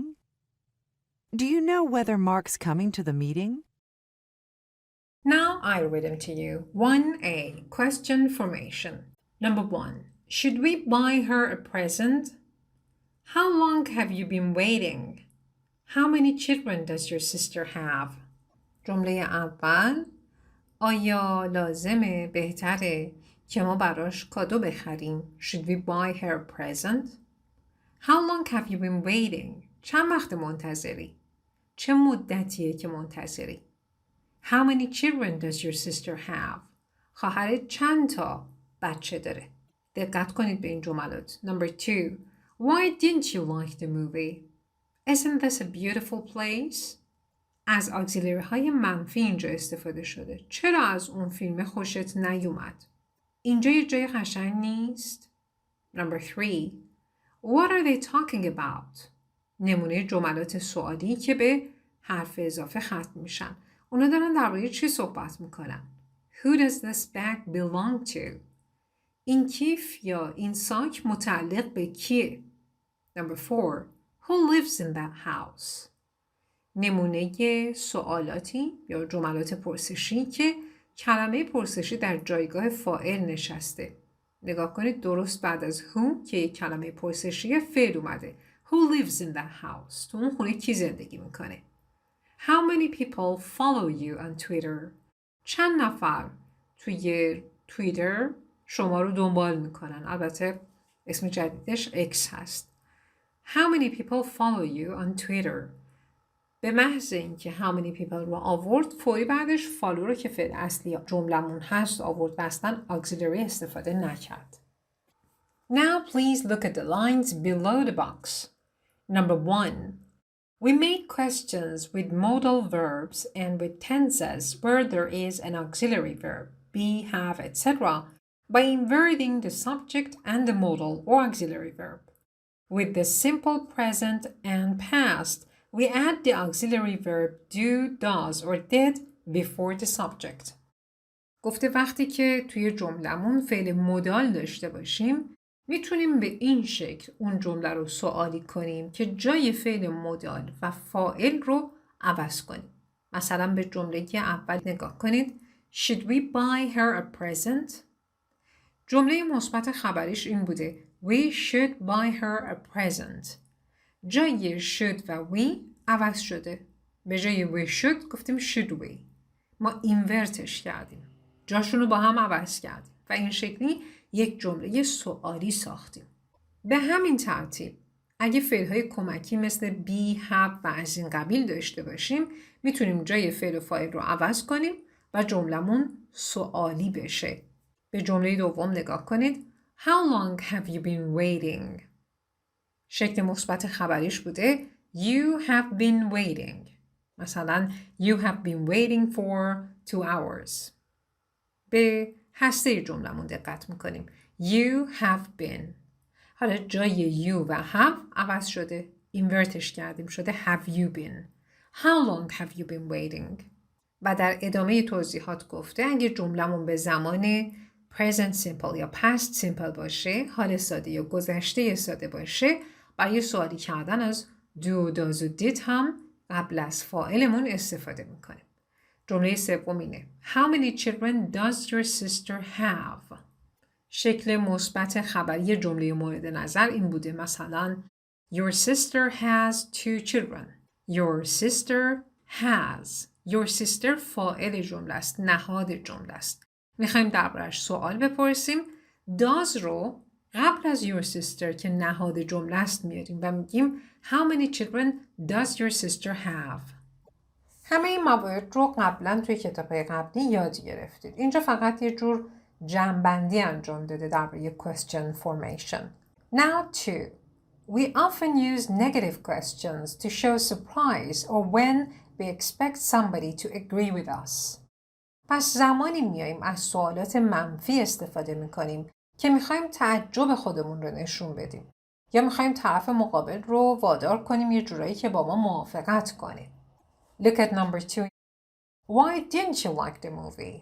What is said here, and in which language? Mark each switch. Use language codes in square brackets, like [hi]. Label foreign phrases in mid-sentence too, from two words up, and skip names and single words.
[en] Do you know whether Mark's coming to the meeting? Now I read them to you. 1A. Question formation. Number 1. Should we buy her a present? How long have you been waiting? How many children does your sister have? [fa] جمله اول آیا لازمه بهتره که ما براش کادو بخریم؟ [en] Should we buy her a present? How long have you been waiting? [fa] چند وقت منتظری؟ چه مدتیه که منتظری؟ [en] How many children does your sister have? [fa] خواهرت چند تا بچه داره؟ دقت کنید به این جملات. [en] Number 2. Why didn't you like the movie? Isn't this a beautiful place? [fa] از اگزیلری های منفی اینجا استفاده شده. چرا از اون فیلم خوشت نیومد؟ اینجا یه جای قشنگ نیست؟ [en] Number 3. What are they talking about? [fa] نمونه جملات سوالی که به حرف اضافه ختم میشن. اونا دارن درباره چی صحبت میکنن؟ [en] Who does this bag belong to? [fa] این کیف یا این ساک متعلق به کیه؟ [en] Number 4. Who lives in that house? [fa] نمونه سوالاتی یا جملات پرسشی که کلمه پرسشی در جایگاه فاعل نشسته. نگاه کنید درست بعد از who که یک کلمه پرسشی فعل اومده. [en] Who lives in that house? [fa] تو اون خونه کی زندگی میکنه؟ [en] How many people follow you on Twitter? [fa] چند نفر توی توییتر شما رو دنبال میکنن؟ البته اسم جدیدش X هست. [en] How many people follow you on Twitter? [fa] به محض اینکه [en] how many people [fa] رو آورد فوری بعدش follow رو که فعل اصلی جملمون هست آورد و اصلا auxiliary استفاده نکرد. [en] Now please look at the lines below the box. Number 1. We make questions with modal verbs and with tenses where there is an auxiliary verb, be, have, etc. by inverting the subject and the modal or auxiliary verb. With the simple present and past, we add the auxiliary verb do, does, or did before the subject. [fa] گفته وقتی که توی جملمون فعل مدال داشته باشیم میتونیم به این شکل اون جمله رو سوالی کنیم که جای فعل مدال و فاعل رو عوض کنیم. مثلا به جمله اول نگاه کنید. [en] Should we buy her a present? [fa] جمله مثبت خبریش این بوده. [en] We should buy her a present. [fa] جای should و we عوض شده. به جای [en] we should [fa] گفتیم [en] should we. [fa] ما اینورتش کردیم. جاشون رو با هم عوض کردیم. و این شکلی یک جمله سوالی ساختیم. به همین ترتیب اگه فعل‌های کمکی مثل [en] be, have [fa] و از این قبیل داشته باشیم میتونیم جای فعل و فاعل رو عوض کنیم و جملمون سوالی بشه. به جمله دوم نگاه کنید. [en] How long have you been waiting? [fa] شکل مثبت خبریش بوده [en] You have been waiting. مثلا You have been waiting for 2 hours. [fa] به هسته جملمون دقت میکنیم. [en] You have been. [fa] حالا جای you و have عوض شده. اینورتش کردیم شده [en] have you been. How long have you been waiting? [fa] و در ادامه توضیحات گفته اگه جملمون به زمان [en] present simple [fa] یا [en] past simple [fa] باشه، حال ساده یا گذشته ساده باشه، برای سوالی کردن از [en] do, does [fa] و did هم قبل از فاعلمون استفاده میکنیم. جمله سوم اینه. [en] How many children does your sister have? [fa] شکل مثبت خبری جمله مورد نظر این بوده. [en] مثلا Your sister has 2 children. Your sister has. Your sister [fa] فاعل جمله است. نهاد جمله است. میخوایم درباره‌اش سوال بپرسیم. does رو قبل از your sister که نهاد جمله است میاریم و میگیم [en] how many children does your sister have. [fa] همه این موارد رو قبلا توی کتاب‌های قبلی یاد گرفتید. اینجا فقط یه جور جمع‌بندی انجام داده درباره [en] question formation. Now two. We often use negative questions to show surprise or when we expect somebody to agree with us. [fa] پس زمانی میاییم از سوالات منفی استفاده میکنیم که میخوایم تعجب خودمون رو نشون بدیم یا میخوایم طرف مقابل رو وادار کنیم یه جورایی که با ما موافقت کنه. [en] Look at number 2. Why didn't you like the movie?